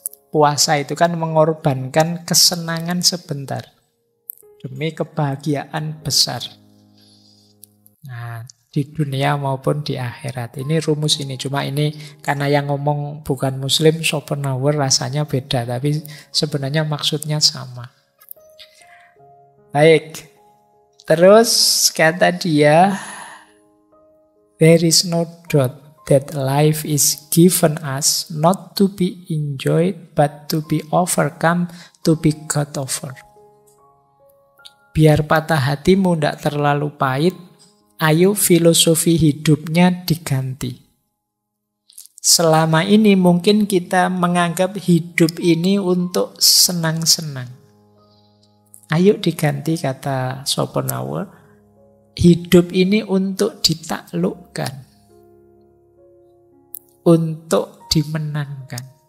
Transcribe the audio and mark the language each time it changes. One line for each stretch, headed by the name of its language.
Indonesian: Puasa itu kan mengorbankan kesenangan sebentar demi kebahagiaan besar. Nah, di dunia maupun di akhirat. Ini rumus ini. Cuma ini karena yang ngomong bukan muslim, Schopenhauer rasanya beda. Tapi sebenarnya maksudnya sama. Baik, terus kata dia,
English: there is no doubt that life is given us not to be enjoyed but to be overcome, to be got over.
Indonesian: Biar patah hatimu tidak terlalu pahit, ayo filosofi hidupnya diganti. Selama ini mungkin kita menganggap hidup ini untuk senang-senang. Ayo diganti, kata Schopenhauer, hidup ini untuk ditaklukkan, untuk dimenangkan.